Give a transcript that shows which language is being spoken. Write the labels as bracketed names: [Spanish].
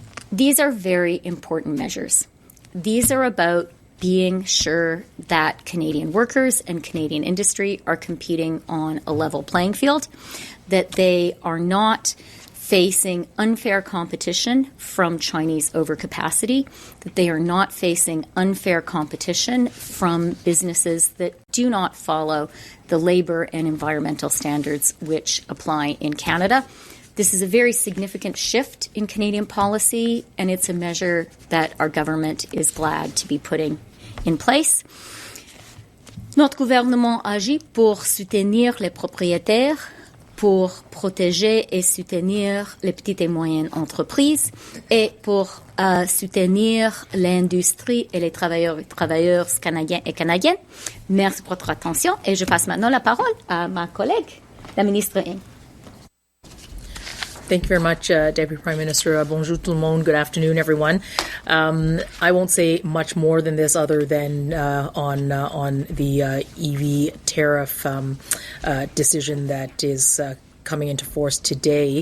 [English] These are very important measures. These are about being sure that Canadian workers and Canadian industry are competing on a level playing field, that they are not facing unfair competition from Chinese overcapacity, that they are not facing unfair competition from businesses that do not follow the labour and environmental standards which apply in Canada. This is a very significant shift in Canadian policy, and it's a measure that our government is glad to be putting in place. [French] Notre gouvernement agit pour soutenir les propriétaires, pour protéger et soutenir les petites et moyennes entreprises et pour soutenir l'industrie et les travailleurs et travailleuses canadiens et canadiennes. Merci pour votre attention et je passe maintenant la parole à ma collègue, la ministre Ng. [English] Thank you very much, Deputy Prime Minister. [French] Bonjour tout le monde. [English] Good afternoon, everyone. I won't say much more than this other than on the EV tariff decision that is coming into force today.